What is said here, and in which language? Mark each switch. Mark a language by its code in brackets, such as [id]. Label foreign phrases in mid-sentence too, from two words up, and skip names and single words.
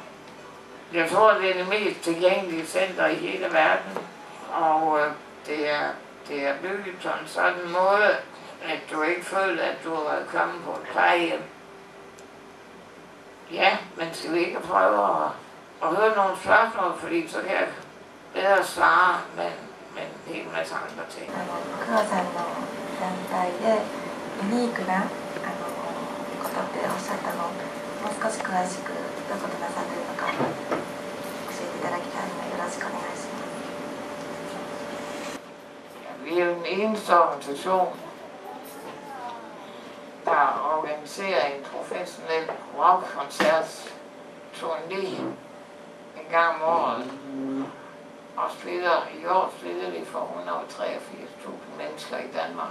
[da] Jeg tror, det er det mest tilgængelige center i hele verden, og det er bygget på en sådan måde, at du ikke føler, at du er kommet på et plejehjem. Ja, men skal vi ikke prøve at høre nogle spørgsmål, fordi så kan jeg bedre svare, men en hel masse andre ting. [ja] 桑さんの団体でユニークなことっておっしゃったのをもう少し詳しくどういうことなさっているのか教えていただきたいのでよろしくお願いします。 [da] Vi er jo den eneste organisation, der organiserer en professionel rockkoncertturné en gang om året. Og i år spiller vi for 183.000 mennesker i Danmark.